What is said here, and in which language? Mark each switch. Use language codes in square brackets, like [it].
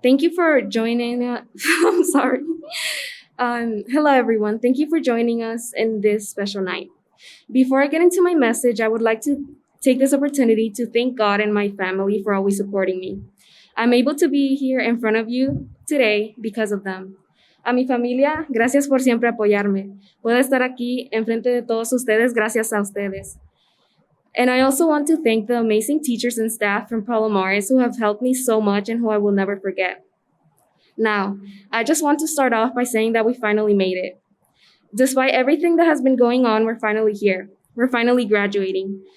[en] Thank you for joining us. I'm sorry. Hello, everyone. Thank you for joining us in this special night. Before I get into my message, I would like to take this opportunity to thank God and my family for always supporting me. I'm able to be here in front of you today because of them. [es] A mi familia, gracias por siempre apoyarme. Puedo estar aquí enfrente de todos ustedes gracias a ustedes. [en] And I also want to thank the amazing teachers and staff from Palomares who have helped me so much and who I will never forget. Now, I just want to start off by saying that we finally made it. Despite everything that has been going on, we're finally here. We're finally graduating.